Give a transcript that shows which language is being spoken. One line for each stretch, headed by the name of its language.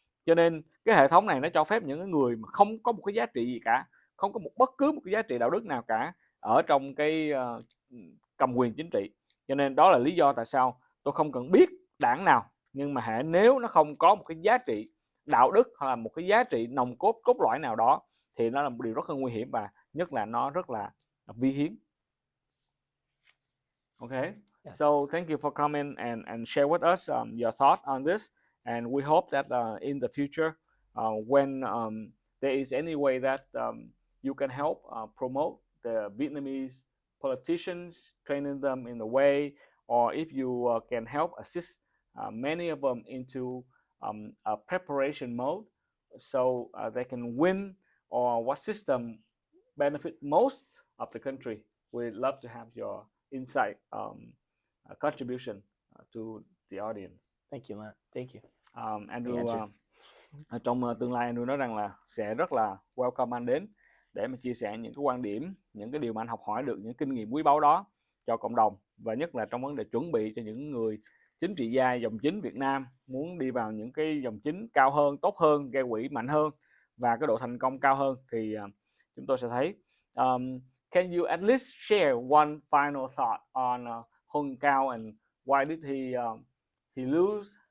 Vietnamese: Cho nên cái hệ thống này nó cho phép những người mà không có một cái giá trị gì cả, không có bất cứ một cái giá trị đạo đức nào cả ở trong cái cầm quyền chính trị. Cho nên đó là lý do tại sao tôi không cần biết đảng nào, nhưng mà nếu nó không có một cái giá trị đạo đức hoặc là một cái giá trị nòng cốt cốt lõi nào đó thì nó là một điều rất là nguy hiểm, và nhất là nó rất là vi hiến.
English: Okay. Yes. So thank you for coming and share with us your thoughts on this, and we hope that in the future, when there is any way that you can help promote the Vietnamese politicians, training them in the way, or if you can help assist many of them into a preparation mode, so they can win, or what system benefit most of the country, we'd love to have your insight, contribution to the audience. Thank you, Matt. Thank you.
Vietnamese: Andrew, trong tương lai Andrew nói rằng là sẽ rất là welcome anh đến để mà chia sẻ những cái quan điểm, những cái điều mà anh học hỏi được, những kinh nghiệm quý báu đó cho cộng đồng, và nhất là trong vấn đề chuẩn bị cho những người chính trị gia dòng chính Việt Nam muốn đi vào những cái dòng chính cao hơn, tốt hơn, gây quỹ mạnh hơn và cái độ thành công cao hơn thì chúng tôi sẽ thấy.
English: Can you at least share one final thought on Hung Cao and why did he lose?